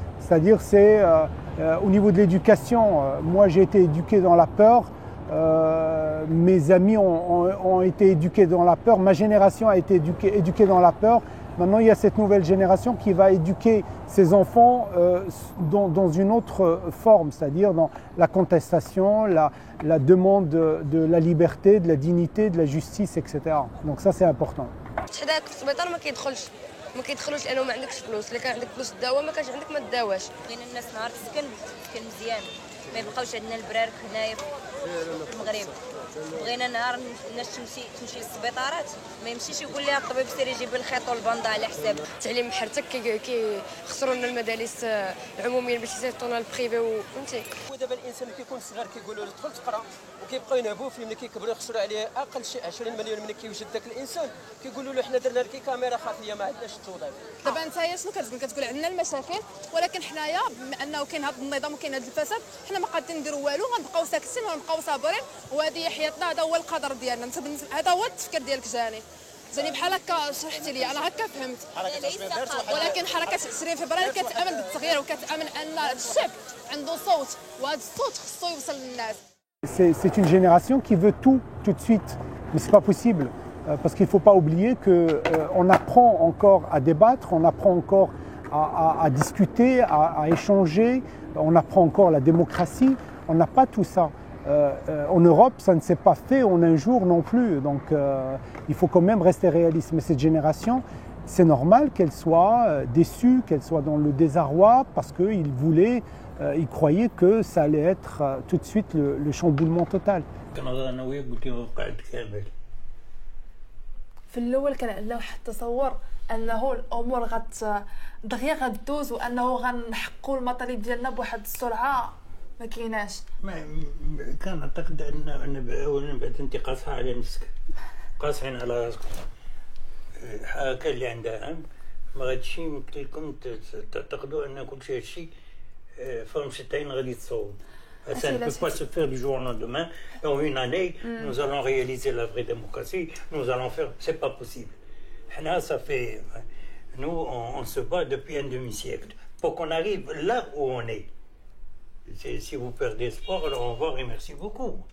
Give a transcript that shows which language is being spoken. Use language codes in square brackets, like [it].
[fr] C'est-à-dire c'est au niveau de l'éducation, moi j'ai été éduqué dans la peur, mes amis ont été éduqués dans la peur, ma génération a été éduquée dans la peur. Maintenant il y a cette nouvelle génération qui va éduquer ses enfants dans une autre forme, c'est-à-dire dans la contestation, la demande de la liberté, de la dignité, de la justice, etc. Donc ça c'est important. [ar] ما كيدخلوش لانه ما عندكش فلوس، الا كان عندك فلوس تداوى ما كانش عندك ما تداواش. بغينا الناس نهار تسكن مزيان، ما يبقاوش عندنا البرارك هنايا في المغرب. بغينا نهار الناس تمشي للسبيطارات ما يمشيش يقول لها الطبيب سير يجيب الخيط والبنده على حساب. التعليم محرتك كيخسروا لنا المدارس العموميه باش يصيفطونا للبريفي فهمتي. ودابا الانسان ملي كيكون صغير كيقولوا له دخل تقرا وكيبقاو ينهبوا فيه، ملي كيكبروا يخسروا عليه اقل شيء 20 مليون. ملي كيوجد ذاك الانسان كيقولوا له حنا درنا لك كاميرا خفيه ما عندناش التوظيف. دابا نتايا شنو كتقول عندنا المشاكل ولكن حنايا بما انه كاين هذا النظام وكاين هذا الفساد حنا ما قادرين نديروا والو، غنبقاو ساكتين ونبقاو صابرين وهذه هي حياتنا، هذا هو القدر ديالنا. هذا هو التفكير ديالك جاني بحال هكا شرحتي لي انا هكا فهمت. ولكن حركه 20 فبراير كتامن بالتغيير وكتامن ان الشعب عنده صوت وهذا الصوت خصو يوصل للناس. [fr] C'est une génération qui veut tout de suite, mais c'est pas possible parce qu'il ne faut pas oublier qu'on apprend encore à débattre, on apprend encore à discuter, à échanger, on apprend encore la démocratie, on n'a pas tout ça. En Europe, ça ne s'est pas fait en un jour non plus. Donc il faut quand même rester réaliste. Mais cette génération, c'est normal qu'elle soit déçue, qu'elle soit dans le désarroi parce qu'ils voulaient, ils croyaient que ça allait être tout de suite le chamboulement total. [ar] في الاول كان عندنا واحد التصور انه الامور دغيا غدوز وانه غنحققوا المطالب ديالنا بواحد السرعه ما كايناش. كان نعتقد ان اولا بعد انت قاصحه على نفسك قاصحين على راسكم. هكا اللي عندها هم ما غاديش يمكن لكم تعتقدوا ان كل شيء هادشي فهم شتين غادي تصوب. [fr] Ça ne peut pas se faire du jour au lendemain. En une année, nous allons réaliser la vraie démocratie. Nous allons faire. C'est pas possible. Là, ça fait. Nous, on se bat depuis un demi-siècle pour qu'on arrive là où on est. Si vous perdez espoir, alors au revoir et merci beaucoup.